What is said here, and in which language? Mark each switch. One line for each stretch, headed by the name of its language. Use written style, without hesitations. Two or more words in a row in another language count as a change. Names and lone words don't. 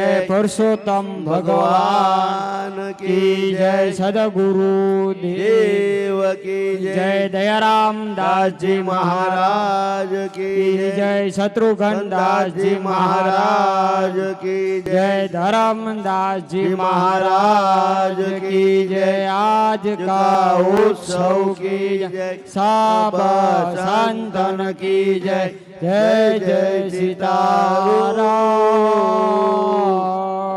Hindi: पुरुषोत्तम भगवान की जय सद्गुरु देव की जय दयाराम दासजी महाराज की जय शत्रुघ्न दासजी महाराज की जय धरमदासजी महाराज की जय आज का उत्सव की जय सब संतन की जय जय जय सीताराम।